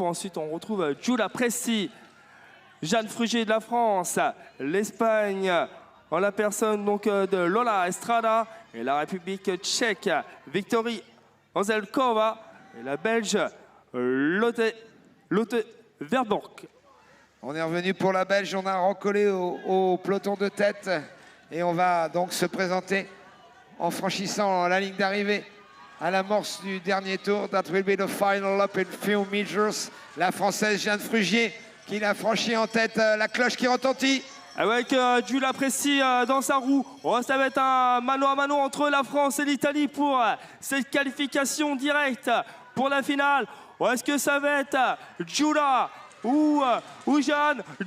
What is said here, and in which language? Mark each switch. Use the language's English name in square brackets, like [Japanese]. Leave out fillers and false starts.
[French] Ensuite on retrouve Julia Presti, Jeanne Frugier de la France, l'Espagne en la personne donc de Lola Estrada et la République tchèque, Victorie Angelkova et la Belge Lotte Verburg. On est revenu pour la Belge, on a recollé au peloton de tête et on va donc se présenter en franchissant la ligne d'arrivée à l'amorce du dernier tour. [English] That will be the final lap in few meters. [French] La Française Jeanne Frugier qui l'a franchi en tête, la cloche qui retentit. Avec Julia Presti dans sa roue. Ça va être un mano à mano entre la France et l'Italie pour cette qualification directe pour la finale. Ou est-ce que ça va être Giulia ou Jeanne?